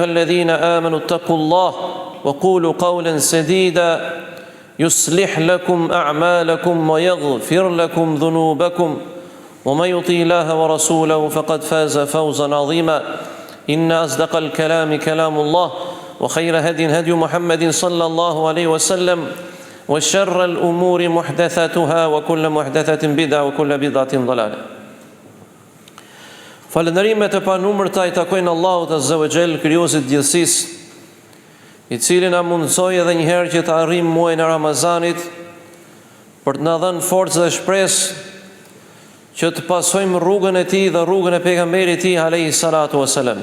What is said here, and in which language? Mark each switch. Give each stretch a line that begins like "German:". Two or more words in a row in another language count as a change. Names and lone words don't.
Arabic: الذين آمنوا اتقوا الله وقولوا قولا سديدا يصلح لكم أعمالكم ويغفر لكم ذنوبكم ومن يطع الله ورسوله فقد فاز فوزا عظيما إن أصدق الكلام كلام الله وخير هدي محمد صلى الله عليه وسلم وشر الأمور محدثاتها وكل محدثة بدعة وكل بدعة ضلالة.
Albanian: Falënderimet e panumërta i takojnë Allahut
Arabic: عز وجل,
Albanian: krijuesit të gjithësisë, I cili na mundsoi edhe një herë që të arrijmë muajin e Ramazanit për të na dhënë forcë dhe shpresë që të pasojmë rrugën e tij dhe rrugën e pejgamberit tij
Arabic: عليه الصلاة والسلام.